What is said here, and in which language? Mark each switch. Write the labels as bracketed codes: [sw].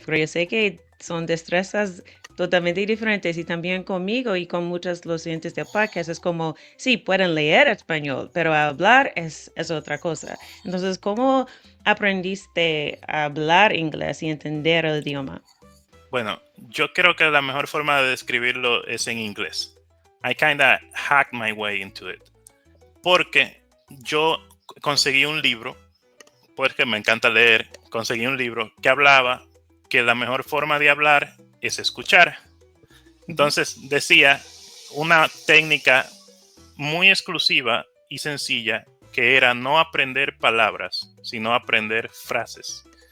[es] Porque yo sé que son destrezas totalmente diferentes y también conmigo y con muchos los oyentes de podcast es como, sí, pueden leer español, pero hablar es otra cosa. Entonces, ¿cómo aprendiste a hablar inglés y entender el idioma? Bueno, yo creo que la mejor forma de describirlo es en inglés. [en] I kinda hacked my way into it. [es] Porque yo conseguí un libro, porque me encanta leer, conseguí un libro que hablaba que la mejor forma de hablar es escuchar. Ujú. Entonces decía una técnica muy exclusiva y sencilla que era no aprender palabras, sino aprender frases.